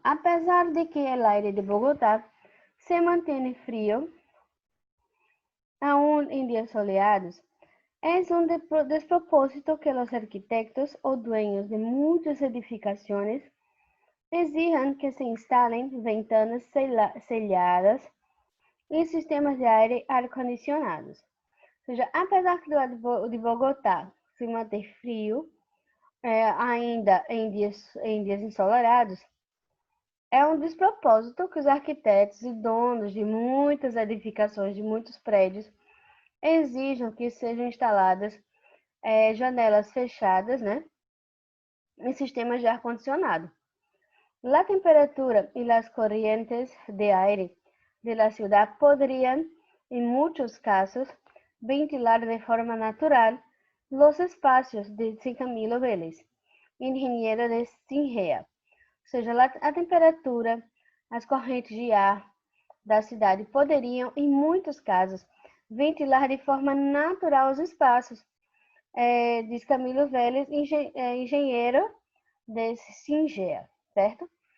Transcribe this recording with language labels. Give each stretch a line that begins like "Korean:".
Spanish: Apesar de que el aire de Bogotá se mantiene frío, aún en días soleados, es un despropósito que los arquitectos o dueños de muchas edificaciones exijan que se instalen ventanas selladas
Portuguese: e sistemas de ar-condicionados. Ou seja, apesar de Bogotá se manter frio, ainda em dias ensolarados, é um despropósito que os arquitetos e donos de muitas edificações, de muitos prédios, exijam que sejam instaladas janelas fechadas, né, em sistemas de ar-condicionado.
Spanish: La temperatura y las corrientes de aire de la ciudad podrían, en muchos casos, ventilar de forma natural los espacios, dice Camilo Vélez, engenheiro de Singea.
Portuguese: Ou seja, a temperatura, as correntes de ar da cidade poderiam, em muitos casos, ventilar de forma natural os espaços, diz Camilo Vélez, engenheiro de Singea, certo?